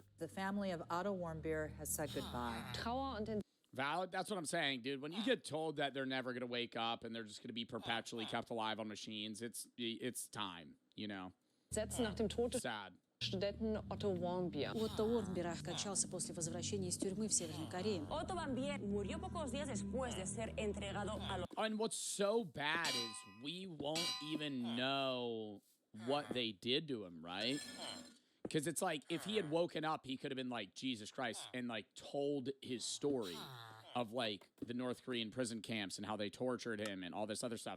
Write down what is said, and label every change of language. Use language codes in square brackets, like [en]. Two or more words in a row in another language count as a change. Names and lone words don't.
[en] The family of Otto Warmbier has said goodbye. Valid, that's what I'm saying, dude. When you get told that they're never going to wake up and they're just going to be perpetually kept alive on machines, it's time, you know? Sad. [de] Studenten Otto Warmbier. [ru] Otto Warmbier скончался после возвращения из тюрьмы в Северной Корее. [es] Otto Warmbier murió pocos días después de ser entregado a los... [en] And what's so bad is we won't even know what they did to him, right? Because it's like, if he had woken up, he could have been like, Jesus Christ, and like told his story of like the North Korean prison camps and how they tortured him and all this other stuff.